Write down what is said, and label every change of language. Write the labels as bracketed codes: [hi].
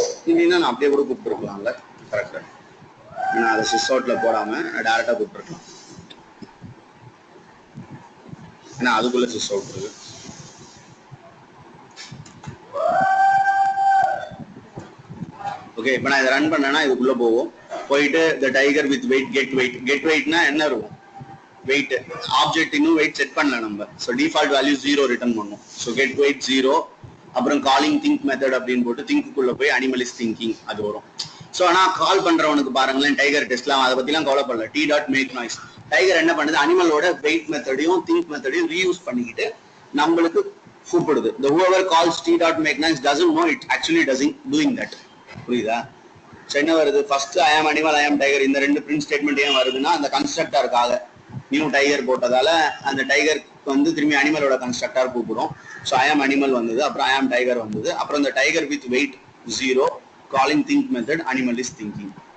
[ta] இல்லைன்னா நான் அப்படியே கூட கூப்பிட்டுருக்கலாம்ல, கரெக்டா. நான் அதை சிஸ் அவுட்ல போடாம டேரக்டா கூப்பிட்டுருக்கலாம். ஏன்னா அதுக்குள்ள சிஸ் அவுட் இருக்கு. ஓகே, இப்போ நான் இதை ரன் பண்ணேன்னா இதுக்குள்ள போவோம். போயிட்டு [en] the tiger with weight get weight [ta] னா என்ன இருக்கும்? வெயிட் ஆப்ஜெக்ட் இன்னும் வெயிட் செட் பண்ணல நம்ம. ஸோ டிஃபால்ட் வேல்யூ 0 ரிட்டர்ன் பண்ணும். ஸோ கெட் வெயிட் 0, அப்புறம் காலிங் திங்க் மெத்தட் அப்படின்னு போட்டு திங்க்குள்ள போய் அனிமல் இஸ் திங்கிங் அது வரும். ஸோ ஆனால் கால் பண்றவனுக்கு பாருங்களேன், டைகர் டெஸ்ட்லாம் அதை பத்திலாம் கவலைப்படல. D dot make noise, tiger என்ன பண்ணுது, அனிமலோட வெயிட் மெத்தடையும் திங்க் மெத்தடையும் ரீயூஸ் பண்ணிக்கிட்டு நம்மளுக்கு கூப்பிடுது. [en] the whoever calls t dot make noise doesn't know it actually doing that. [ta] புரியுதா? ஸோ என்ன வருது, ஃபர்ஸ்ட் ஐ ஆம் அனிமல், ஐ ஆம் டைகர், இந்த ரெண்டு பிரிண்ட் ஸ்டேட்மெண்ட் ஏன் வருதுன்னா அந்த கன்ஸ்ட்ரக்டருக்காக நியூ டைகர் போட்டதால அந்த டைகர் வந்து திரும்பி அனிமலோட கன்ஸ்ட்ரக்டர் கூப்பிடும். ஸோ ஐ ஆம் அனிமல் வந்தது, அப்புறம் ஐ ஆம் டைகர் வந்தது, அப்புறம் இந்த tiger with wait 0, calling think method, animal is thinking.